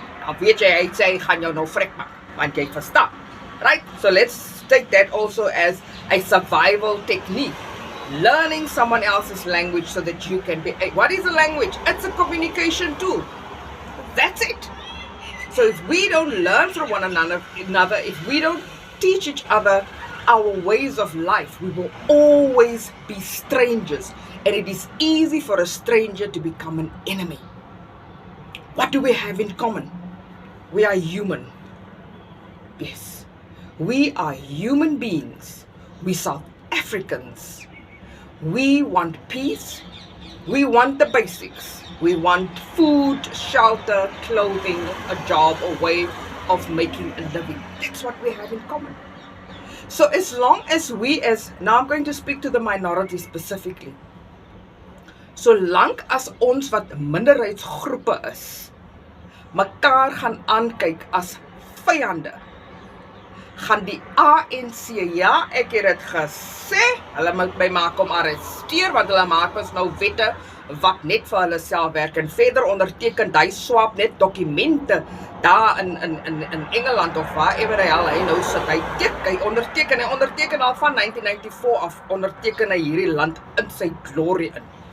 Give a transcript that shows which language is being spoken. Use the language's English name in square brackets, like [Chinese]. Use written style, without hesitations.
[Afrikaans] Dan weet jy, hy sê, gaan jou nou vrek maak, want jy verstaan. [English] Right? So let's take that also as a survival technique. Learning someone else's language so that you can be... What is a language? It's a communication tool. That's it. So if we don't learn from one another, if we don't teach each other our ways of life, we will always be strangers. And it is easy for a stranger to become an enemy. What do we have in common? We are human. Yes. We are human beings. We South Africans. We want peace. We want the basics. We want food, shelter, clothing, a job, a way of making a living. That's what we have in common. So as long as now I'm going to speak to the minority specifically. [Afrikaans] Solank as ons wat minderheidsgroepe is, mekaar gaan aankyk as vyande, gaan die ANC, ja, ek het dit gesê, hulle moet my maak om arresteer, want hulle maak ons nou wette wat net vir hulle self werk, en verder onderteken, die swap net dokumente, daar in Engeland, of wherever hy nou sit, hy onderteken al van 1994 af, onderteken hy hierdie land in sy glorie in.